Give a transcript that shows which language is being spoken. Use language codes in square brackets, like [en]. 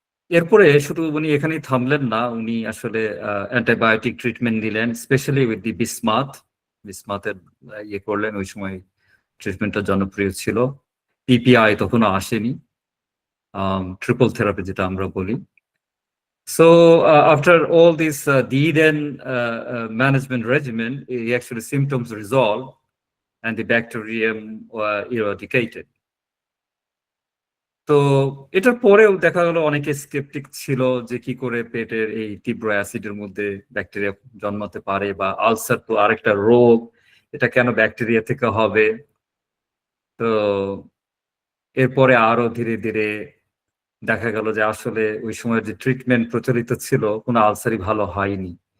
[bn] এরপরে শুধু উনি এখানেই থামলেন না, উনি আসলে অ্যান্টিবায়োটিক ট্রিটমেন্ট দিলেন, স্পেশালি উইথ দি বিসমাথের ইয়ে করলেন। ওই সময় ট্রিটমেন্টটা জনপ্রিয় ছিল। পিপিআই তখনও আসেনি, ট্রিপল থেরাপি যেটা আমরা বলি। [en] So after all this deed and management regimen, actually symptoms resolved and the bacterium eradicated. [bn] তো এটার পরেও দেখা গেল অনেকে স্কেপটিক ছিল যে কি করে পেটের এই তীব্র অ্যাসিডের মধ্যে ব্যাকটেরিয়া জন্মাতে পারে, বা আলসার তো আরেকটা রোগ, এটা কেন ব্যাকটেরিয়া থেকে হবে। তো এরপরে আরো ধীরে ধীরে দেখা গেল যে আসলে ওই সময় যে ট্রিটমেন্ট প্রচলিত ছিল কোনো আলসারই ভালো হয়নি।